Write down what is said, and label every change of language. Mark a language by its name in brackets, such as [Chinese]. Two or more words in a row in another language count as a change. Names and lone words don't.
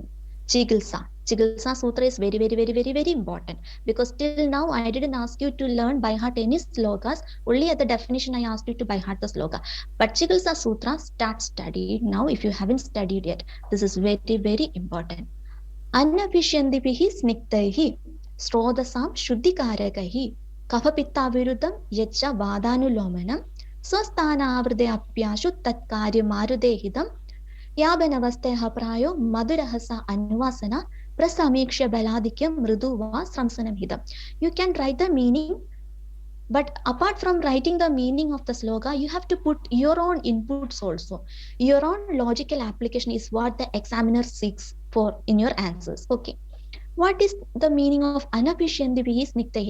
[English] Chigilsa. Chigilsa Sutra is very, very, very, very, very important because till now I didn't ask you to learn by heart any slokas. Only at the definition I asked you to by heart the sloka. But Chigilsa Sutra, start studying now if you haven't studied yet. This is very, very important. [Sanskrit] अन्नविष्यन्दिभिः स्निक्तैः स्रोदसम् शुद्धिकारकः कफपित्तविरुदम् यच वदानुलोमनम् ಸ್ವಸ್ಥಾನಾವೃದೆ ಅಪ್ಯಾಶು ತತ್ಕಾರ್ಯಮಾರುದೇಹಿತಂ ಯಾಬನವಸ್ಥೆಯ ಪ್ರಾಯೋ ಮಧುರಹಸ ಅನ್ವಾಸನ ಪ್ರಸಮೀಕ್ಷ್ಯ ಬಲಾಧಿಕ್ಯ ಮೃದುವಾ ಸ್ರಂಸನಂ ಹಿತಂ. You can write the meaning, but apart from writing the meaning of the sloka, you have to put your own inputs also. Your own logical application is what the examiner seeks for in your answers. Okay. What is the meaning of अनभिष्यन्दिभिः स्निक्तैः?